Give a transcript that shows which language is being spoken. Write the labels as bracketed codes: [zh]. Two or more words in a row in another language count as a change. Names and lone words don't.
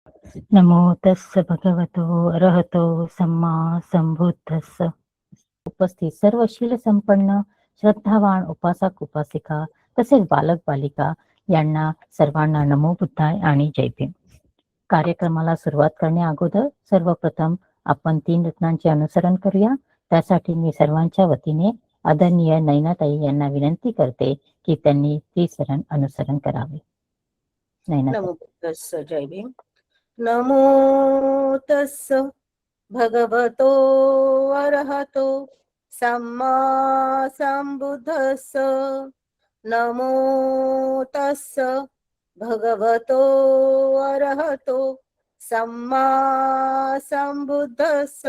[pi] नमो तस्स भगवतो अरहतो सम्मा संबुद्धस्स. [mr] उपस्थित सर्व शील संपन्न श्रद्धावान उपासक उपासिका तसेच बालक बालिका यांना सर्वांना [pi] नमो बुद्धाय [mr] आणि जय भीम. कार्यक्रमाला सुरुवात करण्या अगोदर सर्वप्रथम आपण 3 रत्नांचे अनुसरण करूया. त्यासाठी मी सर्वांच्या वतीने आदरणीय नैनाताई यांना विनंती करते की त्यांनी त्रिसरण अनुसरण करावे. नैनाताई. [pi] नमो तस्स [mr] जय भीम. [pi] नमो तस्स भगवतो अरहतो सम्मा संबुद्धस्स. नमो तस्स भगवतो अरहतो सम्मा संबुद्धस्स.